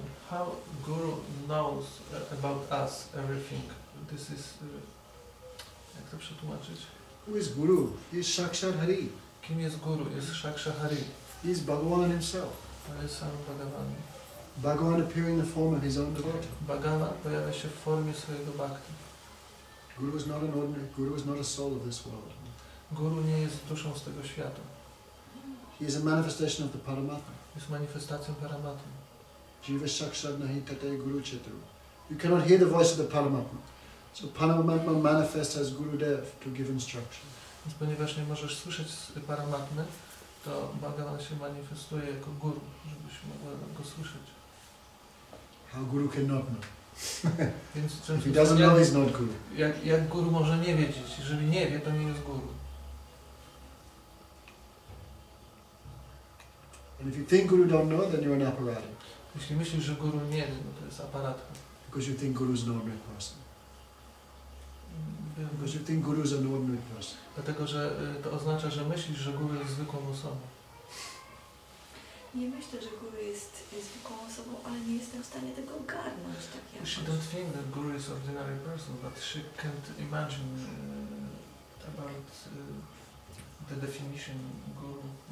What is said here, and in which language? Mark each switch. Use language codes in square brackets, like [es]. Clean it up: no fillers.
[en] How Guru knows about us everything. This is... [pl] jak to przetłumaczyć? [en] Who is Guru? He is Sakshat Hari. [pl] Kim jest Guru? Jest Shaksha Hari. [en] He is Bhagavan himself. [pl] To jest sam Bhagavan. [en] Bhagavan appearing in the form of his own devotee. [pl] Bhagava pojawia się w formie swojego bhakti. [en] Guru is not an ordinary, Guru is not a soul of this world. [pl] Guru nie jest duszą z tego świata. [en] He is a manifestation of the Paramatma. [pl] Jest manifestacją Paramatmy. [sa] Jiva Sakshat Nahi Tate Guru Chetu. [en] You cannot hear the voice of the Paramatma. So Paramatma manifests as Gurudev to give instruction. [pl] Więc ponieważ nie możesz słyszeć Paramatmy, to Bhagavan się manifestuje jako Guru, żebyś mógł go słyszeć. [en] How Guru cannot know. [pl] Więc [en] If he doesn't know, he's not Guru. [pl] jak Guru może nie wiedzieć? Jeżeli nie wie, to nie jest Guru. [en] And if you think Guru don't know, then you're an apparati. [pl] Jeśli myślisz, że Guru nie wie, no to jest aparatka. [en] Because you think Guru is an ordinary person. Because you think Guru is an ordinary person. [pl] Dlatego, że to oznacza, że myślisz, że Guru jest zwykłą osobą. Nie myślę, że Guru jest zwykłą osobą, ale nie jestem w stanie tego ogarnąć tak jakoś. [en] She don't think that Guru is ordinary person, but she can't imagine about the definition Guru.